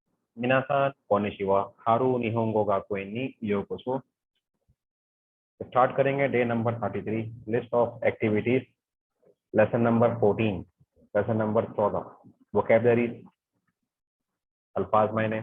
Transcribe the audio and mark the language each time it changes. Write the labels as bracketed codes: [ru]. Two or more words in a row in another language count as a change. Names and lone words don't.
[ja] みなさん こんにちは、ハル 日本語 が 講演 に ようこそ. [en] start करेंगे day number 33, list of activities, lesson number 14, lesson number 14, vocabulary, [hi] अल्फाज मायने।